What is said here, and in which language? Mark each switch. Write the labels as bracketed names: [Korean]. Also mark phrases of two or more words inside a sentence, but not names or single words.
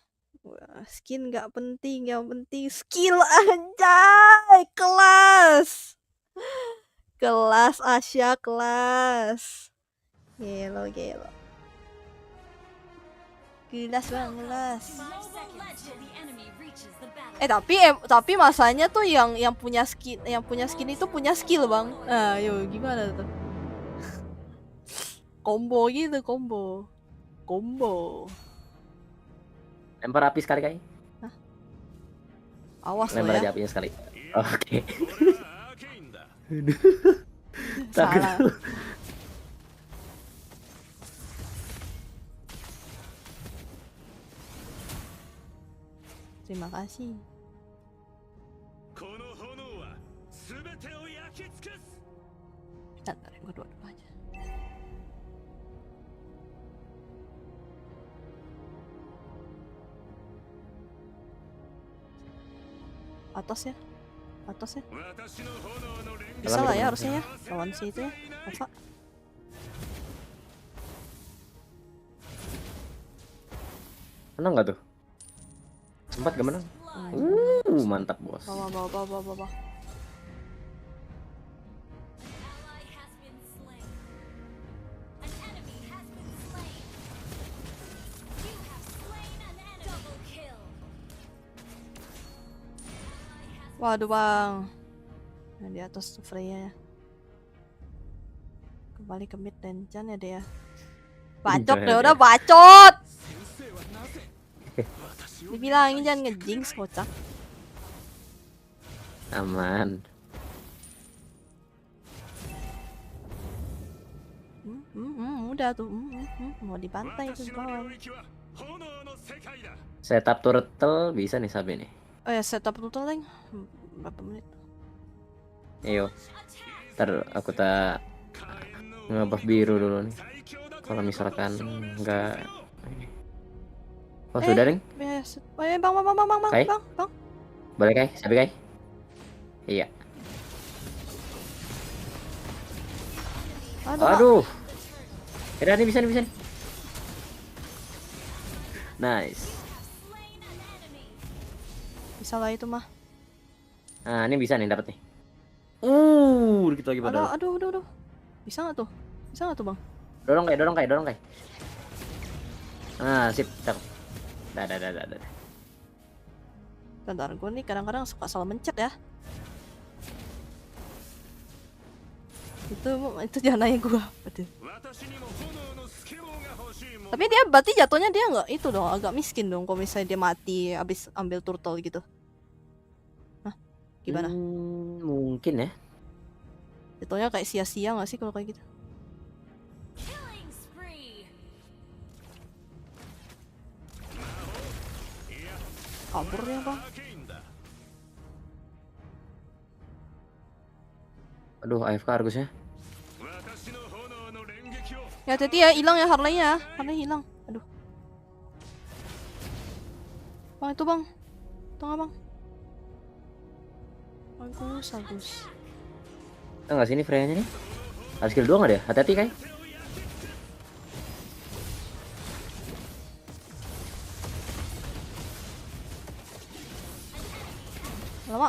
[Indonesian] Wah, skin nggak penting, yang penting skill anjay, kelas. Kelas Asia kelas. Gelo. Kelas bang, kelas. [English] 5 seconds till the enemy reaches the battle. [Indonesian] Tapi masanya tuh yang punya skin itu punya skill bang. Nah, yo gimana tuh? Combo gitu, combo. Lempar api sekali, Kai. Awas lo Lempar ya. aja apinya sekali. Oke. [Japanese] これはアーケインだ [Indonesian] Salah. Terima kasih. [Japanese] この炎は全てを焼き尽くす [Indonesian] Bentar, gue dua aja. Atas ya. [Japanese] 私の炎の連 [Indonesian] Bisa lah ya Alam harusnya ya. Lawan si itu ya. Apa? Menang nggak tuh? Sempat gak menang? Mantap bos. Bawa. [English] Ally has been slain. An enemy has been slain. You have slain an enemy. Double kill. [Indonesian] Waduh bang. Nah, di atas tuh Freya ya. Kembali ke mid dan Jan ya dia. Bacot deh, udah bacot. Dibilangin jangan ngejinx kocak. Aman. Udah tuh. Mau dibantai tuh [Japanese] 私 [Indonesian] di [Japanese] の [Indonesian] bawah. [Japanese] 領域は炎の世界だ [Indonesian] Setup turtle bisa nih Sabe nih. Oh ya setup tuh leng. Berapa menit? Ayo. Ntar aku tak ngebuff biru dulu nih. Kalau misalkan enggak. Oh sudah Leng. Yes. Oh, ya, bang. Kai? Boleh Kai? Sabe Kai? Iya. Aduh. Kira nih bisa nih. Nice. [English] slain an enemy. [Indonesian] Bisa lah itu mah. Nah, ini bisa nih dapat nih. Dikit lagi padahal. Aduh. Bisa nggak tuh? Bang? Dorong Kai. Ah, sip, cakep. Dah. Bentar, gue nih kadang-kadang suka salah mencet ya. Itu jangan nanya gue. [Japanese] 私にも炎のスケボーが欲しいもん [Indonesian] Tapi dia berarti jatuhnya dia nggak itu dong, agak miskin dong kalau misalnya dia mati abis ambil turtle gitu. Hah? Gimana? Mungkin ya. Jatuhnya kayak sia-sia nggak sih kalau kayak gitu? [English] Killing spree. [Indonesian] Kabur ya bang. [Japanese] アーケインだ [Indonesian] Aduh, AFK Argusnya. [Japanese] 私の炎の連撃を [Indonesian] Ya hati-hati ya, hilang ya Harley-nya. Harley hilang. Aduh. Bang itu bang. Tengah bang. Bagus. Tahu nggak sini Freya-nya nih? Ada skill 2 nggak dia? Hati-hati Kai. Lama,